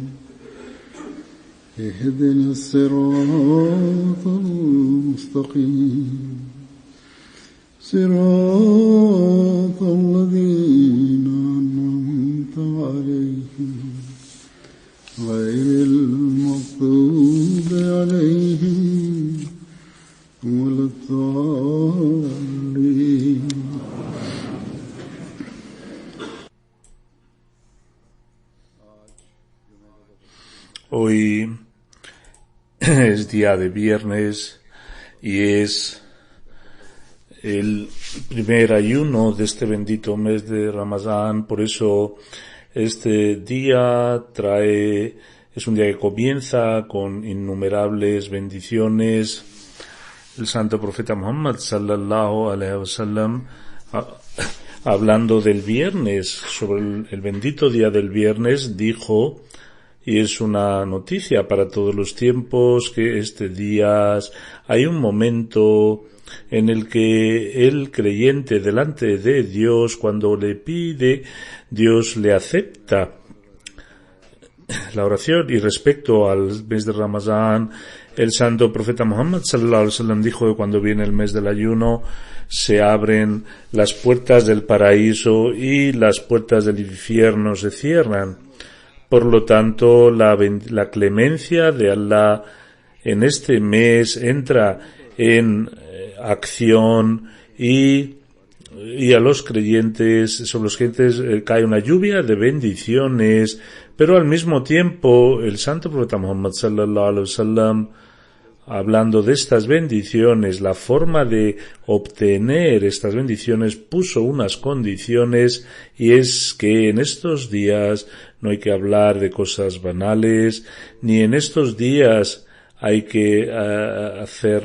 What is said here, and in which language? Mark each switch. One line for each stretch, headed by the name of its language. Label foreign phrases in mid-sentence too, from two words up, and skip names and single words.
Arabic: اهدنا الصراط المستقيم صراط الذين أنعمت عليهم غير المغضوب عليهم ولا الضالين.
Spanish: Hoy es día de viernes y es el primer ayuno de este bendito mes de Ramadán. Por eso este día es un día que comienza con innumerables bendiciones. El santo profeta Muhammad
Arabic: صلى الله عليه وسلم,
Spanish: hablando del viernes, sobre el bendito día del viernes, dijo, y es una noticia para todos los tiempos, que este día hay un momento en el que el creyente delante de Dios, cuando le pide, Dios le acepta la oración. Y respecto al mes de Ramadán, el santo profeta Muhammad
Arabic: صلى الله عليه وسلم
Spanish: dijo que cuando viene el mes del ayuno se abren las puertas del paraíso y las puertas del infierno se cierran. Por lo tanto, la clemencia de Allah en este mes entra en acción y a los creyentes, sobre los creyentes cae una lluvia de bendiciones, pero al mismo tiempo el santo profeta Muhammad
Arabic: صلى الله عليه وسلم,
Spanish: hablando de estas bendiciones, la forma de obtener estas bendiciones, puso unas condiciones, y es que en estos días no hay que hablar de cosas banales, ni en estos días hay que hacer